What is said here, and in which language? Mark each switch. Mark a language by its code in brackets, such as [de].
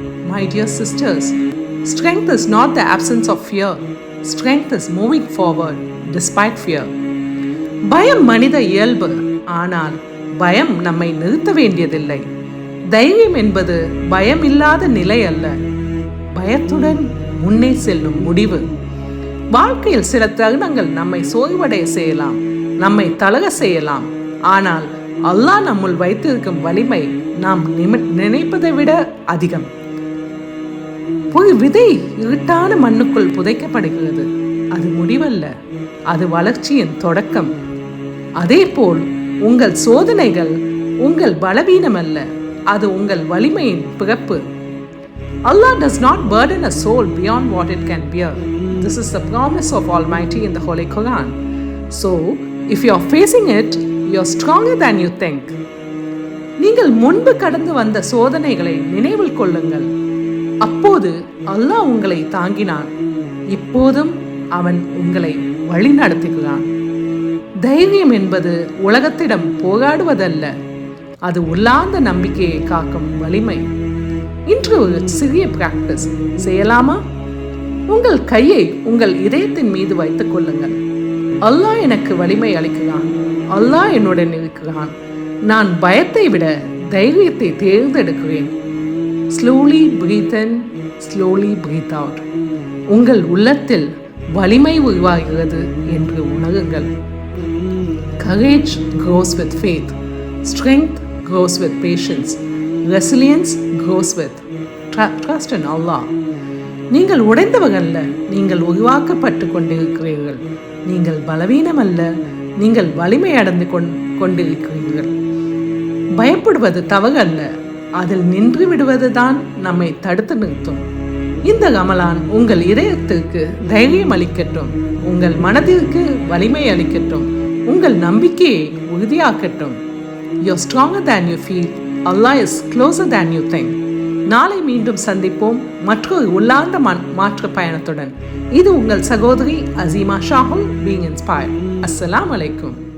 [en] My dear sisters, strength is not the absence of fear. Strength is moving forward despite fear. [ta] பயம் மனித இயல்பு. ஆனால் பயம் நம்மை நிறுத்த வேண்டியதில்லை. தைரியம் என்பது பயம் இல்லாத நிலை அல்ல, பயத்துடன் முன்னே செல்லும் முடிவு. வாழ்க்கையில் சில தருணங்கள் நம்மை சோர்வடைய செய்யலாம், நம்மை தளர செய்யலாம். ஆனால் அல்லாஹ் நம்முள் வைத்திருக்கும் வலிமை நாம் நினைப்பதை விட அதிகம். ஒரு விதை இருட்டான மண்ணுக்குள் புதைக்கப்படுகிறது. அது முடிவல்ல, அது வளர்ச்சியின் தொடக்கம். அதேபோல் உங்கள் சோதனைகள் உங்கள் பலவீனம் அல்ல, அது உங்கள் வலிமையின் பிறப்பு. [en] Allah does not burden a soul beyond what it can bear. This is the promise of Almighty in the Holy Quran. So, if you are facing it, you are stronger than you think. [ta] நீங்கள் முன்பு கடந்து வந்த சோதனைகளை நினைவில் கொள்ளுங்கள். அப்போது அல்லாஹ் உங்களை தாங்கினான். இப்போதும் அவன் உங்களை வழி நடத்துகிறான். தைரியம் என்பது உலகத்திடம் போராடுவதல்ல, அது உள்ளார்ந்த நம்பிக்கையை காக்கும் வலிமை. இன்று ஒரு சிறிய பிராக்டிஸ் செய்யலாமா? உங்கள் கையை உங்கள் இதயத்தின் மீது வைத்துக் கொள்ளுங்கள். அல்லாஹ் எனக்கு வலிமை அளிக்கிறான், அல்லாஹ் என்னுடன் இருக்கிறான். நான் பயத்தை விட தைரியத்தை தேர்ந்தெடுக்கிறேன். [en] Slowly breathe in, slowly breathe out. [ta] உங்கள் உள்ளத்தில் வலிமை உருவாகிறது என்று உணருங்கள். [en] Courage grows with faith. Strength grows with patience. Resilience grows with trust in Allah. [ta] நீங்கள் உடைந்தவர்கள்ல, நீங்கள் உருவாக்கப்பட்டு கொண்டிருக்கிறீர்கள். நீங்கள் பலவீனம் அல்ல, நீங்கள் வலிமை அடைந்து கொண்டிருக்கிறீர்கள். பயப்படுவது தவறு அல்ல, அதில் நின்று விடுவதுதான் நம்மை தடுத்து நிறுத்தும். இந்த ரமலான் உங்கள் இதயத்திற்கு தைரியம் அளிக்கட்டும், உங்கள் மனதிற்கு வலிமை அளிக்கட்டும், உங்கள் நம்பிக்கையை உறுதியாக்கட்டும். [en] You're stronger than you feel. Allah is closer than you think. [ta] நாளை மீண்டும் சந்திப்போம் மற்றொரு உள்ளார்ந்த மாற்று பயணத்துடன். இது உங்கள் சகோதரி அசீமா ஷாகுல், பீயிங் இன்ஸ்பயர்ட். அஸ்ஸலாமு அலைக்கும்.